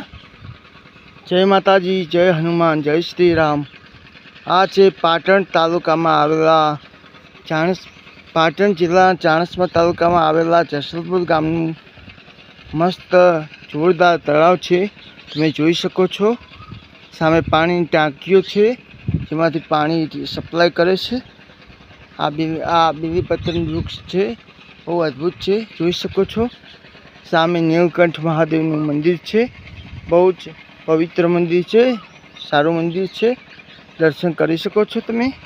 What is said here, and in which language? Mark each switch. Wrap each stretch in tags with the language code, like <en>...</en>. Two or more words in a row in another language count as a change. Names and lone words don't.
<gu>જય માતાજી, જય હનુમાન, જય શ્રી રામ। આ છે પાટણ તાલુકામાં આવેલા પાટણ જિલ્લા ચાણસ્મા તાલુકામાં આવેલા જસલપુર ગામનું મસ્ત જોરદાર તળાવ છે। તમે જોઈ શકો છો સામે પાણીની ટાંકીઓ છે જેમાંથી પાણી સપ્લાય કરે છે। આ બીલીપત્રનું વૃક્ષ છે, બહુ અદ્ભુત છે, જોઈ શકો છો। સામે નીલકંઠ મહાદેવનું મંદિર છે, બહુ જ પવિત્ર મંદિર છે, સારું મંદિર છે, દર્શન કરી શકો છો તમે।</gu>